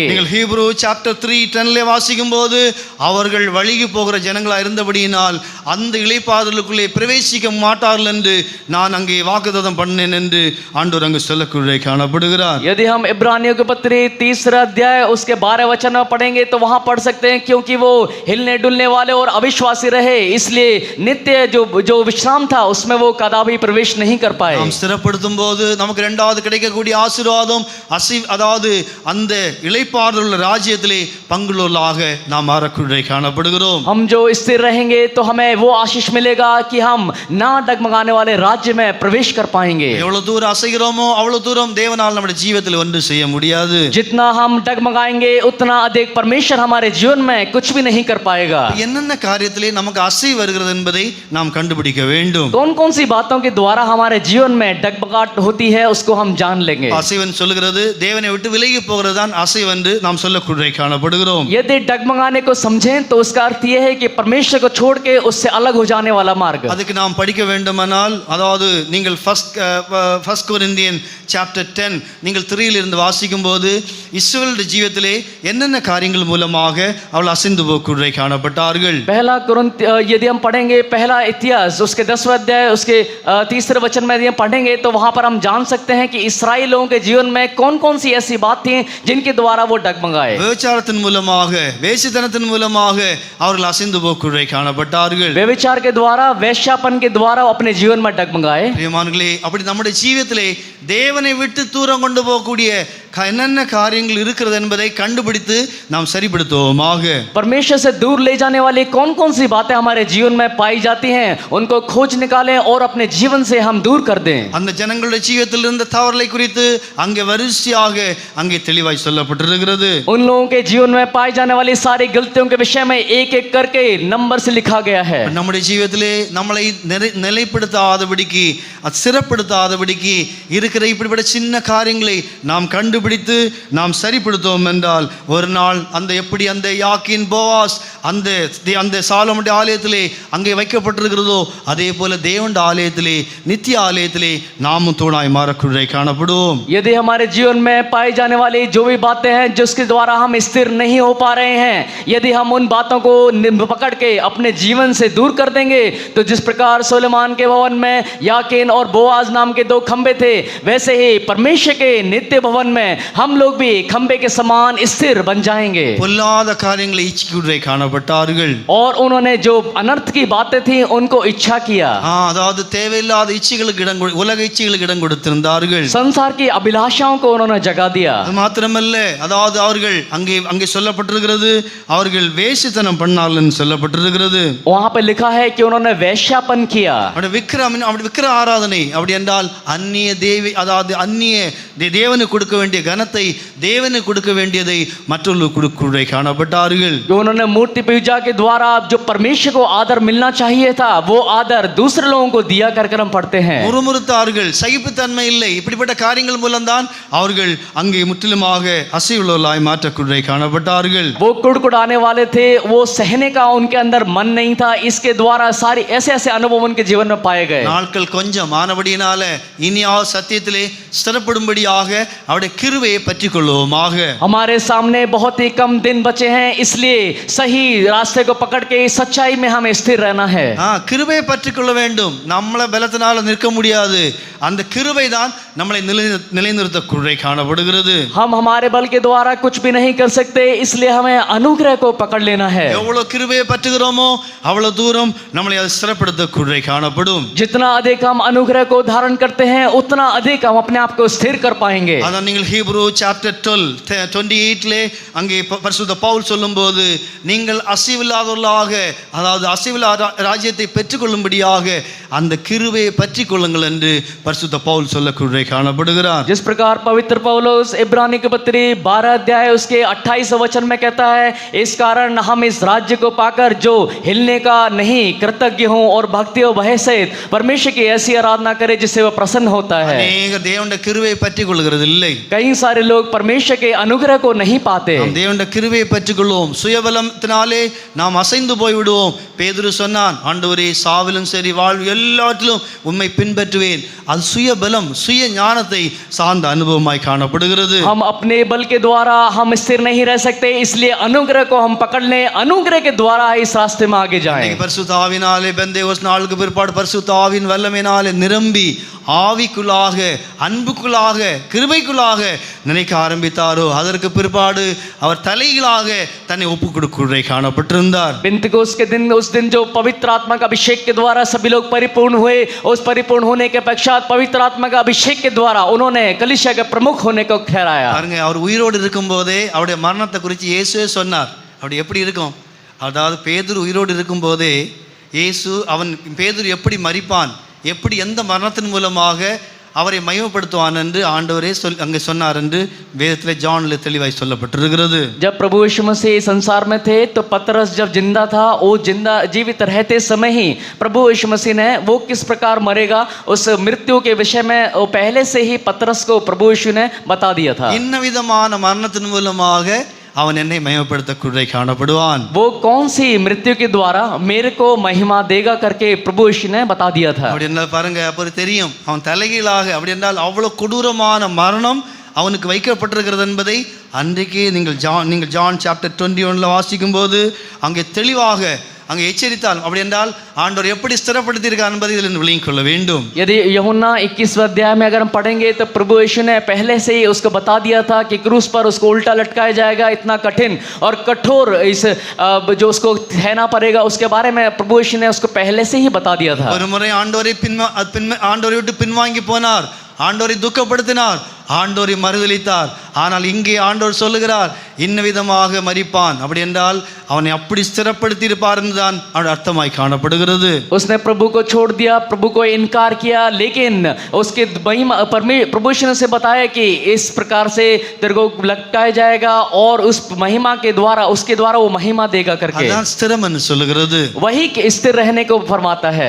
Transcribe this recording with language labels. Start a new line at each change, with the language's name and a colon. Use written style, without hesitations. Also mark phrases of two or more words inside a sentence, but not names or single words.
Tamil: நீங்கள்
English: Hebrew chapter
Tamil: 3:10 வாசிக்கும் போது அவர்கள் வழிகி போகிற ஜனங்களாக இருந்தபடியினால் அந்த இளைப்பாறுதலுக்குள்ளே பிரவேசிக்க மாட்டார்கள் என்று நான் அங்கே வாக்குத்தத்தம் பண்ணேன் என்று ஆண்டவர் அங்கு சொல்லக்குள்ளே காணப்படுகிறார்.
Hindi: यदि हम इब्रानियों के पत्री 3 अध्याय उसके 12 वचन में पढ़ेंगे तो वहां पढ़ सकते हैं क्योंकि वो हिलने डुलने वाले और अविश्वासी रहे इसलिए नित्य जो विश्राम था उसमें वो कदापि प्रवेश नहीं कर पाए.
Tamil: நாம் ஸ்திரப்படுத்தும் போது நமக்கு இரண்டாவது கிடைக்கக்கூடிய ஆசீர்வாதம் அதாவது அந்த இளைப்பாறுதல் ராஜ்யத்திலே பங்குள்ளவர்களாக நாம் மாறக்குள்ளே காணப்படுகிறோம்.
Hindi: हम जो स्थिर रहेंगे तो हमें वो आशीष मिलेगा कि हम ना डगमगाने वाले राज्य में प्रवेश कर पाएंगे.
Tamil: எவ்வளவு தூரம் அசைகிறோமோ அவ்வளவு தூரம் தேவனால் நம்முடைய ஜீவியத்தில் ஒன்று செய்ய முடியாது.
Hindi: जितना हम डगमगाएंगे उतना अधिक परमेश्वर हमारे जीवन में कुछ भी नहीं कर पाएगा.
Tamil: என்னென்ன காரியத்திலே நமக்கு அசை வருகிறது என்பதை நாம் கண்டுபிடிக்க வேண்டும்.
Hindi: कौन कौन सी बातों के द्वारा हमारे जीवन में डगमगाहट होती है उसको हम जान लेंगे.
Tamil: அசைவன் சொல்லுகிறது தேவனை விட்டு விலகி போகிறதுதான் அசைவென்று நாம் சொல்லக்குள்ளே காணப்படுகிறோம்.
Hindi: यदि डगमगाने को समझें तो उसका अर्थ यह है कि परमेश्वर को छोड़ के उससे अलग हो जाने वाला मार्ग.
Tamil: அதுக்கு நாம் படிக்க வேண்டுமானால் அதாவது நீங்கள்
English: First Corinthian chapter
Tamil: 10 நீங்கள் 3 இருந்து வாசிக்கும் போது இஸ்ரவேலுடைய ஜீவியத்திலே என்னென்ன காரியங்கள் மூலமாக அவள் அசைந்து போக்குள்ளே காணப்பட்டார்கள்.
Hindi: पहला कुरिन्थ यदि हम पढ़ेंगे पहला इतिहास उसके 10वें अध्याय उसके 3 वचन में यदि हम पढ़ेंगे तो वहां पर हम जान सकते हैं कि इस्राएल लोगों के जीवन में कौन कौन सी ऐसी बात थी जिनके द्वारा वो डगमगाए.
Tamil: விபச்சாரத்தின் மூலமாக வேசித்தனத்தின் மூலமாக அவர்கள் அசைந்து போக்குள்ளே காணப்பட்டார்கள்.
Hindi: व्यभिचार के द्वारा वेश्यापन के द्वारा अपने जीवन में डगमगाए.
Tamil: பிரியமானவர்களே, அப்படி நம்முடைய ஜீவியத்திலே தேவனை விட்டு தூரம் கொண்டு போகக்கூடிய என்னென்ன காரியங்கள் இருக்கிறது என்பதை கண்டுபிடித்து நாம் சரிப்படுத்துவோமாக.
Hindi: परमेश्वर से दूर ले जाने वाली कौन कौन सी बातें हमारे जीवन में पाई जाती हैं उनको खोज निकालें और अपने जीवन से हम दूर कर दें.
Tamil: அந்த ஜனங்களுடைய ஜீவியத்தில் இருந்த தவறுகளை குறித்து அங்கே வரிசையாக அங்கே தெளிவாய் சொல்லப்பட்டிருக்கிறது.
Hindi: उन लोगों के जीवन में पाई जाने वाली सारी गलतियों के विषय में एक एक करके नंबर से लिखा गया है.
Tamil: நம்முடைய ஜீவியத்திலே நம்மளை நிலைப்படுத்தாதபடிக்கு சிறப்படுத்தாதபடிக்கு இருக்கிற இப்படிப்பட்ட சின்ன காரியங்களை நாம் கண்டுபிடித்து நாம் சரிப்படுத்துவோம் என்றால் ஒரு நாள் அந்த எப்படி அந்த யாக்கீன் போவாஸ் அந்த சாலோமுடைய ஆலயத்திலே அங்கே வைக்கப்பட்டிருக்கிறதோ அதே போல தேவனுடைய ஆலயத்திலே நித்திய ஆலயத்திலே நாமும் தூணாய் மாறக்குள்ளே காணப்படுவோம்.
Hindi: यदि हमारे जीवन में पाई जाने वाली जो भी बातें हैं जिसके द्वारा हम स्थिर नहीं हो पा रहे हैं, यदि हम उन बातों को पकड़ के अपने जीवन से दूर कर देंगे तो जिस प्रकार सुलेमान के भवन में याकीन और बोआज नाम के 2 खंबे थे वैसे ही परमेश्वर के नित्य भवन में हम लोग भी खंबे के समान स्थिर बन जाएंगे।
Tamil: பொல்லாத காரியங்களை இச்சிக்குள்ளே காணப்பட்டார்கள்.
Hindi: और उन्होंने जो अनर्थ की बातें थी उनको इच्छा किया,
Tamil: அதாவது தேவையில்லாத இச்சைகளுக்கு உலக இச்சைகளுக்கு இடம் கொடுத்திருந்தார்கள்.
Hindi: संसार की अभिलाषाओं को उन्होंने जगा दिया।
Tamil: அது மாத்திரமல்ல, அதாவது அவர்கள் அங்கே சொல்லப்பட்டிருக்கிறது, அவர்கள் வேசித்தனம் பண்ணார்கள் சொல்லப்பட்டிருக்கிறது.
Hindi: वहां पे लिखा है कि उन्होंने वैश्यापन किया।
Tamil: அப்படி விக்கிர ஆராதனை அப்படி என்றால் அந்நிய தேவி, அதாவது அந்நிய தேவனுக்கு கொடுக்க வேண்டிய கனத்தை, தேவனுக்கு கொடுக்க வேண்டியதை மற்றவர்களுக்கு கொடுக்க காணப்பட்டார்கள்.
Hindi: उन्होंने मूर्ति पूजा के द्वारा जो परमेश्वर को आदर मिलना चाहिए था वो आदर दूसरे लोगों को दिया कर हम पढ़ते हैं।
Tamil: முறுமுறுத்தார்கள், சகிப்புத்தன்மை இல்லை. இப்படிப்பட்ட காரியங்கள் மூலம்தான் அவர்கள் அங்கே முற்றிலுமாக அசைவுள்ளவர்களாய் மாற்றக்கூட காணப்பட்டார்கள்.
Hindi: वो कुड़कुड़ाने वाले थे, वो सहने का उनके अंदर मन नहीं था, इसके द्वारा सारी ऐसे ऐसे अनुभव उनके जीवन में पाए गए।
Tamil: நாட்கள் கொஞ்சம் ஆனபடியினால இனியாவது சத்தியத்திலே ஸ்திரப்படும்படியாக அவருடைய கிருபையை பற்றிக் கொள்வோமாக.
Hindi: हमारे सामने बहुत ही कम दिन बचे हैं, इसलिए सही रास्ते को पकड़ के सच्चाई में हमें स्थिर रहना है।
Tamil: கிருபையை பற்றிக் கொள்ள வேண்டும். நம்மள பலத்தினால நிற்க முடியாது. அந்த கிருபை தான் நம்மளை நிலைநிறுத்தக்கூட காணப்படுகிறது.
Hindi: हम हमारे बल के द्वारा कुछ भी नहीं कर सकते, इसलिए हमें अनुग्रह को पकड़ लेना है।
Tamil: எவ்வளவு கிருபையை பற்றுகிறோமோ அவ்வளவு தூரம் நம்மளை அது ஸ்திரப்படுத்தக்கூட காணப்படும்.
Hindi: जितना अधिक हम अनुग्रह को धारण करते हैं उतना अधिक हम अपने आप को स्थिर कर पाएंगे।
Tamil: அதான் நீங்கள்
English: Hebrew chapter
Tamil: 12:28 அங்கே பரிசுத்த பவுல் சொல்லும்போது, நீங்கள் அசைவில்லாதவர்களாக, அதாவது அசைவில்லாத ராஜ்யத்தை பெற்றுக்கொள்ளும்படியாக அந்த கிருபையை பற்றிக் கொள்ளுங்கள் என்று பரிசுத்த பவுல் சொல்லக்கூட காணப்படுகிறார்.
Hindi: जिस प्रकार पवित्र पौलुस इब्रानी के पत्री 12 अध्याय उसके 28 वचन में कहता है, इस कारण हम इस राज्य को पाकर जो हिलने का नहीं कृतज्ञ हों और भक्ति और भय सहित परमेश्वर की ऐसी आराधना करें जिससे वह प्रसन्न होता है।
Tamil: अनेक தேவனுடைய கிருபையை பற்றிக் கொள்கிறது இல்லை.
Hindi: कई सारे लोग परमेश्वर के अनुग्रह को नहीं पाते।
Tamil: நாம் தேவனுடைய கிருபையை பற்றிக் கொள்வோம். சுயபலத்தினாலே நாம் அசைந்து போய் விடுவோம். பேதுரு சொன்னான், ஆண்டவரே சாவிலும் சரி வாழ்வு எல்லாவற்றிலும் உம்மை பின்பற்றுவேன். அது சுயபலம், சுய ஞானத்தை சார்ந்த அனுபவமாய் காணப்படுகிறது.
Hindi: हम अपने बल के द्वारा हम स्थिर नहीं रह सकते, इसलिए अनुग्रह को हम पकड़ लें, अनुग्रह के द्वारा इस रास्ते में आगे जाएं।
Tamil: பரிசுத்த ஆவினாலே பெந்தேகோஸ்து நாளுக்கு பிற்பாடு பரிசுத்த ஆவியின் வல்லமையினாலே நிரம்பி ஆவிக்குள்ளாக, அன்புக்குள்ளாக, கிருபைக்குள்ளாக நினைக்க ஆரம்பித்தாரோ அதற்கு பிற்பாடு அவர் தலைகளாக தன்னை ஒப்புக் கொடுக்க காணப்பட்டிருந்தார்.
Hindi: पेंतिकोस्त के दिन, उस दिन जो पवित्र आत्मा का अभिषेक के द्वारा सभी लोग परिपूर्ण हुए, उस परिपूर्ण होने के पश्चात पवित्र आत्मा का अभिषेक के द्वारा उन्होंने कलीसिया के प्रमुख होने को ठहराया।
Tamil: பாருங்க, அவர் உயிரோடு இருக்கும்போதே அவருடைய மரணத்தை குறித்து இயேசுவே சொன்னார். அப்படி எப்படி இருக்கும்? அதாவது பேதுரு உயிரோடு இருக்கும்போதே பேதுரு எப்படி மரிப்பான், எப்படி எந்த மரணத்தின் மூலமாக அவரை மகிமைப்படுத்துவான் என்று ஆண்டவரே அங்கே சொன்னார் என்று வேதத்திலே ஜான்ல தெளிவாய் சொல்லப்பட்டிருக்கிறது.
Hindi: जब प्रभु यीशु मसीह संसार में थे तो पतरस जब जिंदा था, वो जीवित रहते समय ही प्रभु यीशु मसीह ने वो किस प्रकार मरेगा उस मृत्यु के विषय में वो पहले से ही पतरस को प्रभु यीशु ने बता दिया था।
Tamil: இன்ன விதமான மரணத்தின் மூலமாக அவன் என்னை மகிமைப்படுத்தக்கூட காணப்படுவான்.
Hindi: वो कौन सी मृत्यु के द्वारा मेरे को महिमा देगा करके प्रभु यीशु ने बता दिया था।
Tamil: அப்படி என்றால் பாருங்க, அப்படி தெரியும் அவன் தலைகீழாக, அப்படி என்றால் அவ்வளவு கொடூரமான மரணம் அவனுக்கு வைக்கப்பட்டிருக்கிறது என்பதை அன்றைக்கே நீங்கள் ஜான் சாப்டர் 21 வாசிக்கும் போது அங்கே தெளிவாக அங்கே எச்சரித்தால், அப்படி என்றால் ஆண்டவர் எப்படி ஸ்திரப்படுத்தியிருக்கார் என்பதை இதில் விளங்கிக் கொள்ள வேண்டும்.
Hindi: यदि यूहन्ना 21 अध्याय में अगर हम पढ़ेंगे तो प्रभु यीशु ने पहले से ही उसको बता दिया था कि क्रूस पर उसको उल्टा लटकाया जाएगा, इतना कठिन और कठोर इस जो उसको सहना पड़ेगा उसके बारे में प्रभु यीशु ने उसको पहले से ही बता दिया था।
Tamil: ஒரு முறை ஆண்டவரை விட்டு பின்வாங்கி போனார், ஆண்டவரை துக்கப்படுத்தினார், ஆண்டவரை மறுதலித்தார். ஆனால் இங்கே ஆண்டவர் சொல்லுகிறார், இன்ன விதமாக மரிப்பான். அப்படி என்றால் அவனை அப்படி ஸ்திரப்படுத்தி இருப்பார் என்றுதான் அவனுடைய अर्थமாய் காணப்படுகிறது.
Hindi: उसने प्रभु को छोड़ दिया, प्रभु को इनकार किया, लेकिन उसके प्रभु से बताया कि इस प्रकार से तेरे को लटकाया जाएगा और उस महिमा के द्वारा उसके द्वारा वो महिमा देगा करके,
Tamil: அதான் ஸ்திரம் என்று சொல்லுகிறது.
Hindi: वही स्थिर रहने को फरमाता है।